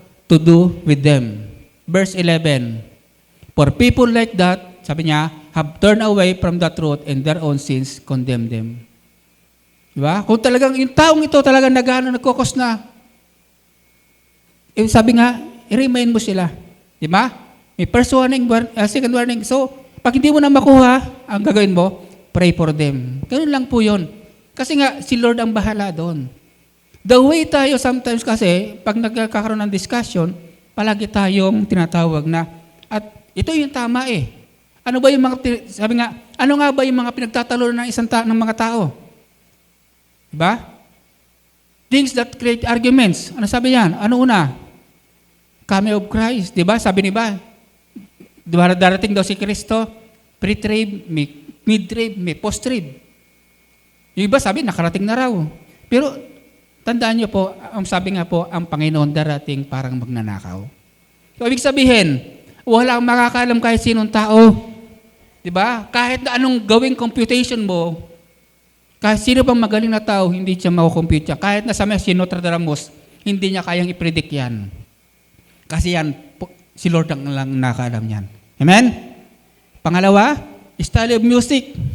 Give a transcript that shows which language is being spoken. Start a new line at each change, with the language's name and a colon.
English: to do with them. Verse 11, for people like that,
Filipino: sabi niya,
English: have turned away from the truth and their own sins condemn them. Diba?
Filipino: Kung talagang yung taong ito talagang nagkukos na, sabi nga, i-remind mo sila. Diba? May first warning, second warning. So, pag hindi mo na makuha, ang gagawin mo, pray for them. Ganun lang po yun. Kasi nga, si Lord ang bahala doon. The way tayo sometimes kasi, pag nagkakaroon ng discussion, palagi tayong tinatawag na, at ito yung tama eh. Ano ba yung mga, sabi nga, ano nga ba yung mga pinagtatalo ng ng mga tao? Diba?
English: Things that create arguments.
Filipino: Ano sabi yan? Ano una?
English: Coming of Christ.
Filipino: Diba? Sabi ni ba? Diba darating daw si Kristo? Pre-trib, mid-trib, may post-trib. Yung iba sabi, nakarating na raw. Pero, tandaan niyo po, ang sabi nga po, ang Panginoon darating parang magnanakaw. So, ibig sabihin, walang makakaalam kahit sinong tao. Diba? Kahit na anong gawing computation mo, kahit sino pang magaling na tao, hindi siya makukompute yan. Kahit na sa Nostradamus, hindi niya kayang i-predict yan. Kasi yan, si Lord ang lang nakaalam yan. Amen? Pangalawa,
English: style of music.